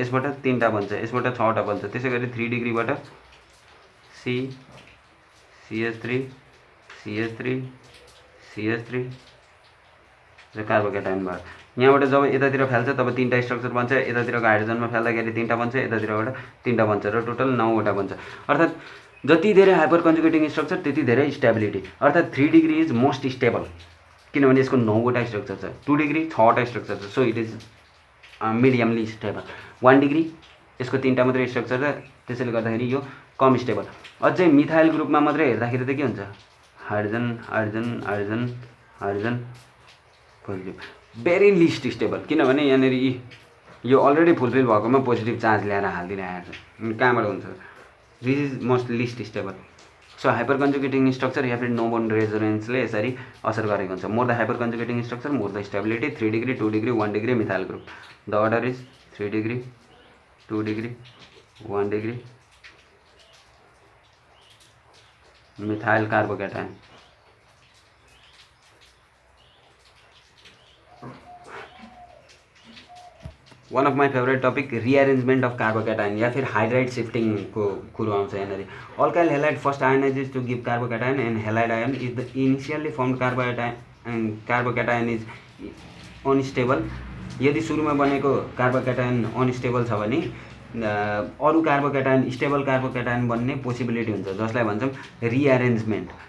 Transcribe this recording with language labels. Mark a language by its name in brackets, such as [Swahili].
[Nepali] यसबाट 3टा बन्छ, यसबाट 6वटा बन्छ। त्यसै गरी 3 डिग्रीबाट CH3 CH3 CH3 र कार्बोक्याटायन भयो। यहाँबाट जब यतातिर फाल्छ तब 3टा स्ट्रक्चर बन्छ, यतातिरको हाइड्रोजनमा फाल्दाखेरि 3टा बन्छ, यतातिरबाट 3टा बन्छ, र टोटल 9वटा बन्छ। अर्थात् जति धेरै हाइपर कन्जुगेटिङ स्ट्रक्चर त्यति धेरै स्टेबिलिटी। अर्थात् 3 डिग्री [English] is most stable, [Nepali] किनभने यसको 9वटा स्ट्रक्चर छ। 2 डिग्री 6वटा स्ट्रक्चर छ, [English] So it is mediumly stable. [Nepali] 1 degree यसको 3टा मात्रै स्ट्रक्चर छ, त्यसैले गर्दाखेरि यो कम स्टेबल। अझै मिथाइल ग्रुपमा मात्रै हेर्दाखेरि त के हुन्छ, hydrogen hydrogen hydrogen hydrogen positive, [English] very least stable, [Nepali] किनभने यहाँनिर यो अलरेडी फुलफिल भएकोमा पोजिटिभ चार्ज ल्याएर हालिदिइरहेको छ। कहाँबाट हुन्छ, [English] This is most least stable. So hyper conjugating structure [Hindi] या फिर [English] no bond रेजोनेन्सले [Nepali] यसरी असर गरेको हुन्छ। [English] More the hyper conjugating structure more the stability. 3 degree 2 degree 1 degree methyl group, the order is 3 degree 2 degree 1 degree methyl carbocation. One of my favourite topic rearrangement of carbocation [Hindi] या फिर [English] hydride सिफ्टिङको [Nepali] कुरो आउँछ यहाँनिर। [English] Alkyl halide first ionizes to give carbocation and halide ion is the initially formed carbocation is unstable. [Nepali] यदि सुरुमा बनेको कार्बोक्याटायन unstable छ भने अरू कार्बोक्याटायन स्टेबल कार्बोक्याटायन बन्ने पोसिबिलिटी हुन्छ, जसलाई भन्छौँ रिअरेन्जमेन्ट।